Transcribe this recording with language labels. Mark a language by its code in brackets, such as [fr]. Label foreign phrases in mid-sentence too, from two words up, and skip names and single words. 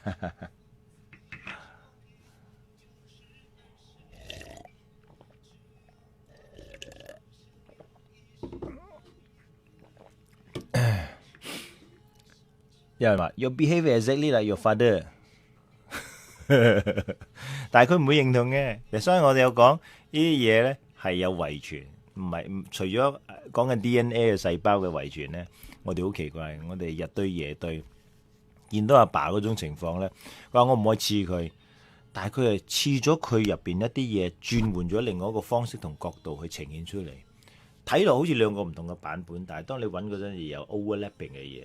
[yue] 有人話 [en] Your behaviour exactly like your father， [yue] 但係佢唔會認同嘅。所以我哋有講呢啲嘢咧係有遺傳，唔係除咗講緊 DNA 嘅細胞嘅遺傳咧，我哋好奇怪，我哋日對夜對，見到阿爸嗰種情況咧，佢話我唔可以刺佢，但係佢係刺咗佢入邊一啲嘢，轉換咗另外一個方式同角度去呈現出嚟，睇落好似兩個唔同嘅版本，但係當你揾嗰陣時有 overlapping 嘅嘢。